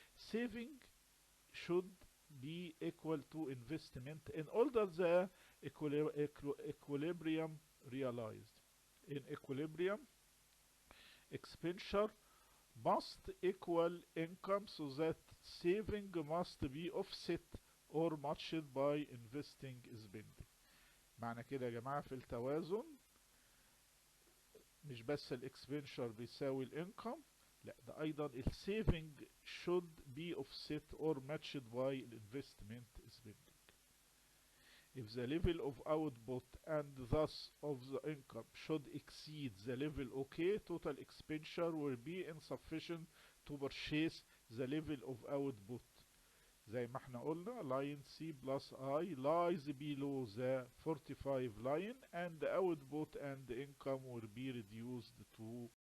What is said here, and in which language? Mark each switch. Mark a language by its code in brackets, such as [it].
[en] Saving should be equal to investment in order the equilibrium realized. In equilibrium, expenditure must equal income so that saving must be offset or matched by investing spending. [ar] معنى كده يا جماعة في التوازن مش بس الاكسبنشر بيساوي الانكم، لا ده ايضا السيفنج should be offset or matched by investment spending. [en] If the level of output and thus of the income should exceed the level OK, total expenditure will be insufficient to purchase the level of output. زي ما احنا قلنا line C plus I lies below the 45 line and the output and income will be reduced to.